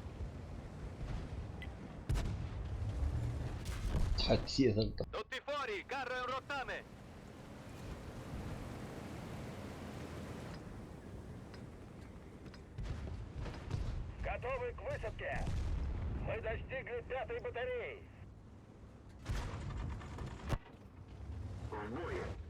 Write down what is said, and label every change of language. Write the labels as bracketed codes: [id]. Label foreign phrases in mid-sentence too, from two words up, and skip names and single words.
[tr] Hadi yeter. [it] Tutti fuori, [ru] Ударом ротами! Готовы к высадке! Мы достигли 5-й батареи! В бой!